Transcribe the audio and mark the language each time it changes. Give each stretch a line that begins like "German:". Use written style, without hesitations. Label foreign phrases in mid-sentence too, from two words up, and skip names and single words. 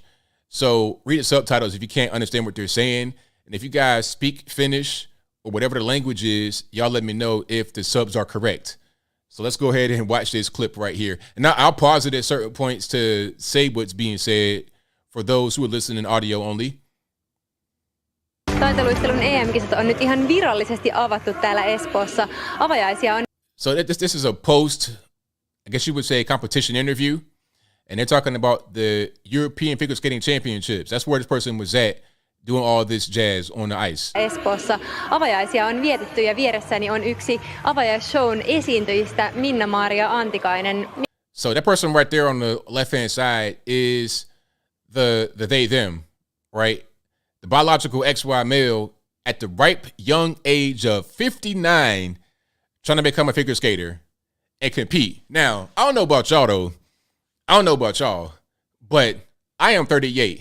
English: So read the subtitles if you can't understand what they're saying. And if you guys speak Finnish or whatever the language is, y'all let me know if the subs are correct. So let's go ahead and watch this clip right here. And now I'll pause it at certain points to say what's being said for those who are listening audio only.
Finnish: Taitoluistelun EM-kisat on nyt ihan virallisesti avattu täällä Espoossa. Avajaisia on.
English: So this is a post, I guess you would say, competition interview. And they're talking about the European Figure Skating Championships. That's where this person was at doing all this jazz on the ice.
Finnish: Espoossa avajaisia on vietetty ja vieressäni on yksi avajaisshown esiintyjistä Minna-Maria Antikainen.
English: So that person right there on the left-hand side is the they, them, right? The biological XY male at the ripe young age of 59 trying to become a figure skater and compete. Now, I don't know about y'all though. I don't know about y'all, but I am 38.